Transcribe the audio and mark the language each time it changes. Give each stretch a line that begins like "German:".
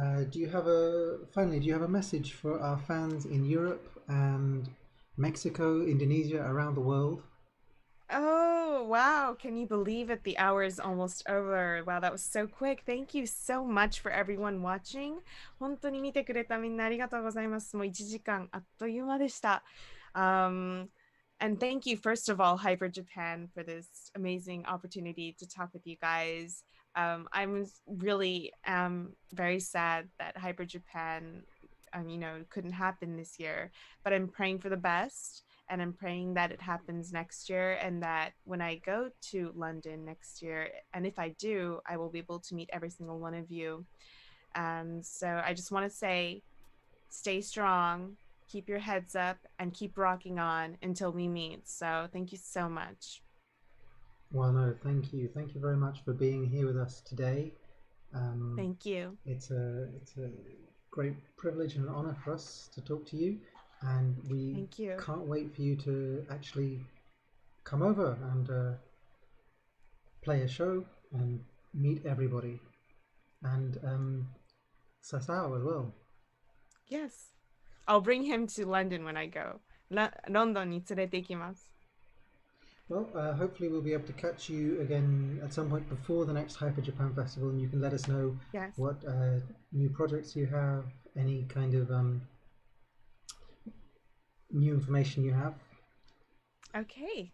English: Do you have a message for our fans in Europe and Mexico, Indonesia, around the world? Oh, wow. Can you believe it? The hour is almost over. Wow, that was so quick. Thank you so much for everyone watching.
Japanese: 本当に見てくれたみんなありがとうございます。もう1時間あっという間でした。
English: And thank you, first of all, Hyper Japan, for this amazing opportunity to talk with you guys. I'm really very sad that Hyper Japan, couldn't happen this year, but I'm praying for the best, and I'm praying that it happens next year, and that when I go to London next year, and if I do, I will be able to meet every single one of you. And so I just want to say, stay strong, keep your heads up, and keep rocking on until we meet. So thank you so much. Well, no, thank you. Thank you very much for being here with us today. Thank you. It's a great privilege and honor for us to talk to you, and we Thank you. can't wait for you to actually come over and play a show and meet everybody, and Sasao as well. Yes. I'll bring him to London when I go.
Japanese: London に連れて行きます。
English: Well, hopefully we'll be able to catch you again at some point before the next Hyper Japan Festival, and you can let us know Yes. what new projects you have, any kind of new information you have. Okay.